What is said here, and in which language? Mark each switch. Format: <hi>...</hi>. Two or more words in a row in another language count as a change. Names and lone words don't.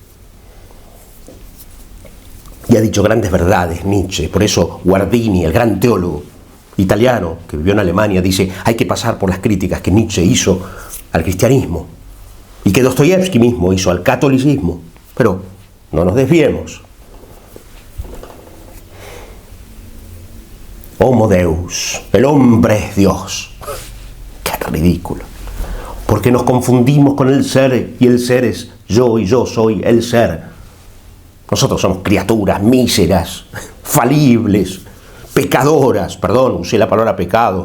<es>Y ha dicho grandes verdades Nietzsche. Por eso Guardini, el gran teólogo italiano que vivió en Alemania, dice: hay que pasar por las críticas que Nietzsche hizo al cristianismo y que Dostoyevsky mismo hizo al catolicismo. Pero no nos desviemos.</es> <la>Homo Deus,</la> <es>el hombre es Dios. Qué ridículo. Porque nos confundimos con el ser, y el ser es yo y yo soy el ser. Nosotros somos criaturas míseras, falibles, pecadoras. Perdón, usé la palabra pecado.</es>